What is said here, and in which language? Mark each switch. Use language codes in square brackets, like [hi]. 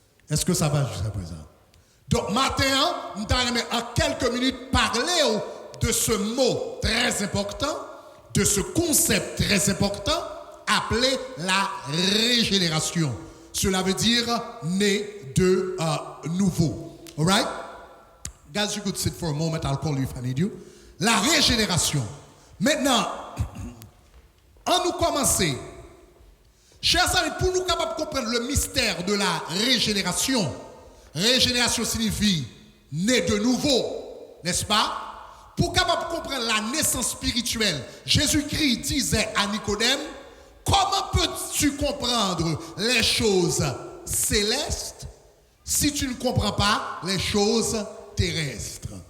[fr] Est-ce que ça va jusqu'à présent? Donc, matin, nous allons en quelques minutes parler de ce mot très important, de ce concept très important, appelé la régénération. Cela veut dire né de nouveau. [en] All right? Guys, you could sit for a moment. I'll call you if I need you. [fr] La régénération. Maintenant, en nous commencer, chers amis, pour nous capables de comprendre le mystère de la régénération, régénération signifie né de nouveau, n'est-ce pas? Pour capable de comprendre la naissance spirituelle, Jésus-Christ disait à Nicodème, comment peux-tu comprendre les choses célestes si tu ne comprends pas les choses terrestres?